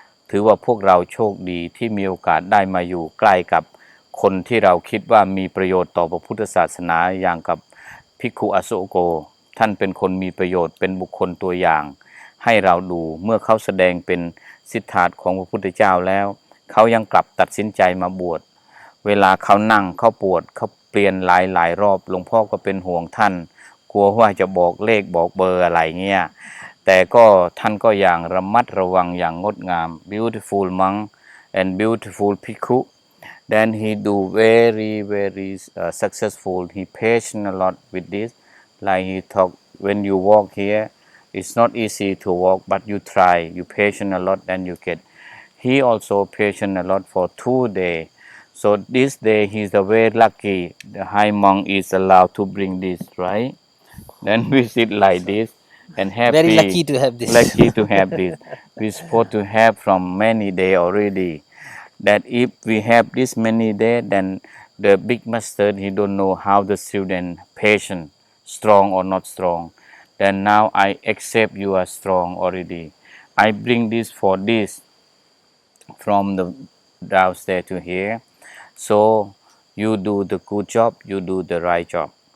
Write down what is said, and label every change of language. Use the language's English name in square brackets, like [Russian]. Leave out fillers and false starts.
[Thai] ถือว่าพวกเราโชคดีที่มีโอกาสได้มาอยู่ใกล้กับคนที่เราคิดว่ามีประโยชน์ต่อพระพุทธศาสนาอย่างกับภิกขุอโศโกท่านเป็นคนมีประโยชน์เป็นบุคคลตัวอย่างให้เราดูเมื่อเขาแสดงเป็นสิทธาตของพระพุทธเจ้าแล้วเขายังกลับตัดสินใจมาบวช เวลาเขานั่งเขาปวดเขาเปลี่ยนหลายรอบหลวงพ่อก็เป็นห่วงท่านกลัวว่าจะบอกเลขบอกเบอร์อะไรเงี้ยแต่ก็ท่านก็อย่างระมัดระวังอย่างงดงาม [English] beautiful monk and beautiful bhikkhu then he do very successful he patient a lot with this like he talk when you walk here it's not easy to walk but you try you patient a lot then you get he also patient a lot for 2 days so this day he's very lucky the high monk is allowed to bring this right then we sit like this and happy Very lucky to have this. lucky to have this we supposed to have from many day already that if we have this many day then the big master he don't know how the student patient strong or not strong then now I accept you are strong already I bring this for this from the downstairs to here so you do the good job you do the right job